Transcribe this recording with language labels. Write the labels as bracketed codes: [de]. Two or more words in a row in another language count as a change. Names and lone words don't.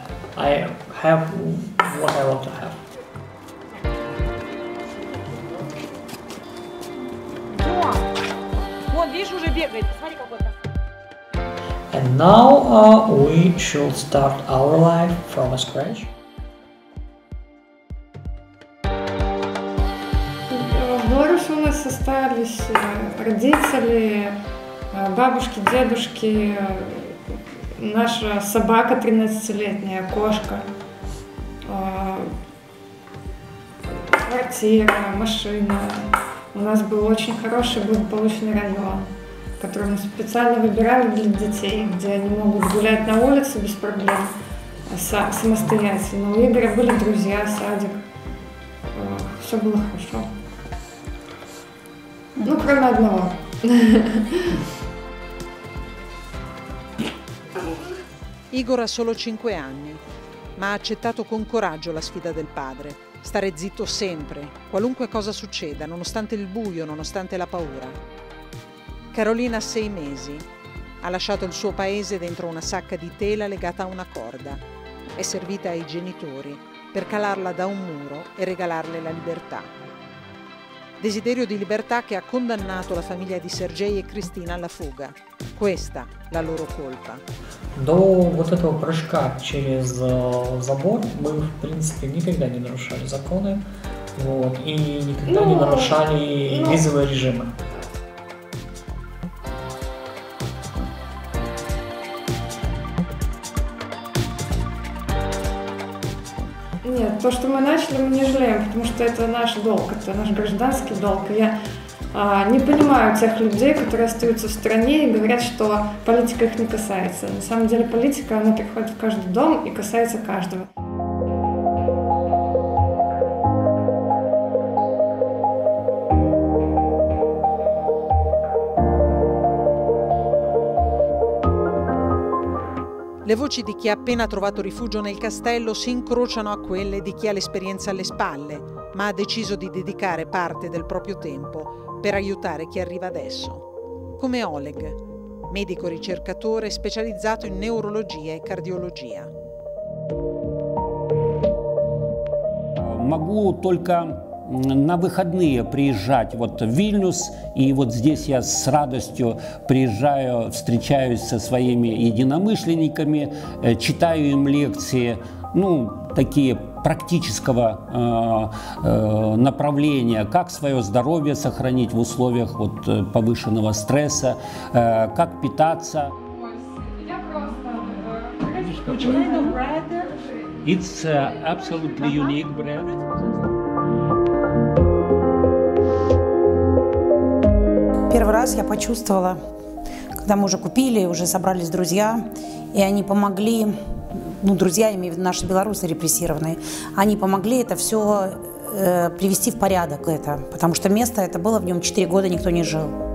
[en] I have what I want to have. And now we should start our life from scratch. [ru] В Беларуси у нас остались родители, бабушки, дедушки, наша собака 13-летняя, кошка, квартира, машина. У нас был очень хороший благополучный район, который мы специально выбирали для детей, где они могут гулять на улице без проблем, самостоятельно. У Игоря были друзья, садик, все было хорошо. Ну, krom одного. [it] Igor ha solo 5 anni, ma ha accettato con coraggio la sfida del padre. Stare zitto sempre, qualunque cosa succeda, nonostante il buio, nonostante la paura. Carolina ha 6 mesi. Ha lasciato il suo paese dentro una sacca di tela legata a una corda. È servita ai genitori per calarla da un muro e regalarle la libertà. Desiderio di libertà che ha condannato la famiglia di Sergei e Cristina alla fuga. Questa la loro colpa. [ru] До вот этого прыжка через забор мы, в принципе, никогда не нарушали законы, вот, и никогда не нарушали визовые режимы. Нет, то, что мы начали, мы не жалеем, потому что это наш долг, это наш гражданский долг. Я не понимаю тех людей, которые остаются в стране и говорят, что политика их не касается. На самом деле политика, она приходит в каждый дом и касается каждого. [it] Le voci di chi ha appena trovato rifugio nel castello si incrociano a quelle di chi ha l'esperienza alle spalle, ma ha deciso di dedicare parte del proprio tempo per aiutare chi arriva adesso. Come Oleg, medico ricercatore specializzato in neurologia e cardiologia. [ru] Могу только на выходные приезжать вот в Вильнюс, и вот здесь я с радостью приезжаю, встречаюсь со своими единомышленниками, читаю им лекции, ну, такие практического направления, как свое здоровье сохранить в условиях вот повышенного стресса, как питаться. [en] Which kind of bread? It's absolutely unique bread. [ru] Первый раз я почувствовала, когда мы уже купили, уже собрались друзья, и они помогли, ну, друзья, имею в виду наши белорусы репрессированные, они помогли это все привести в порядок, потому что место это было, в нем 4 года никто не жил.